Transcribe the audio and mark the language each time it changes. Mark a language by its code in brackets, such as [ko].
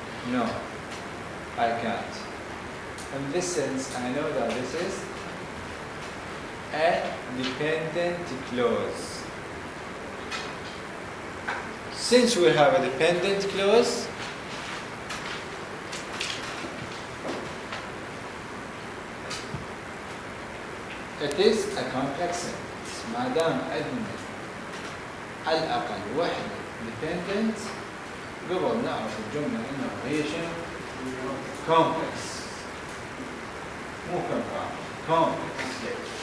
[en] No, I can't. In this sense, I know that this is a dependent clause. Since we have a dependent clause, it is a complex sentence. [ar] ما دام عندنا على الأقل واحدة dependent قبل نعرف الجملة إنه هي شنو؟ complex. مو compound. complex.